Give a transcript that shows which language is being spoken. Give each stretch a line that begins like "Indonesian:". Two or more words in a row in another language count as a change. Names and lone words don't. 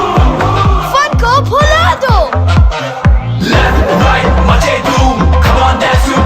Hindi: फन को भुला दो।
English: Left right
Hindi: मचे धूम,
English: come on dance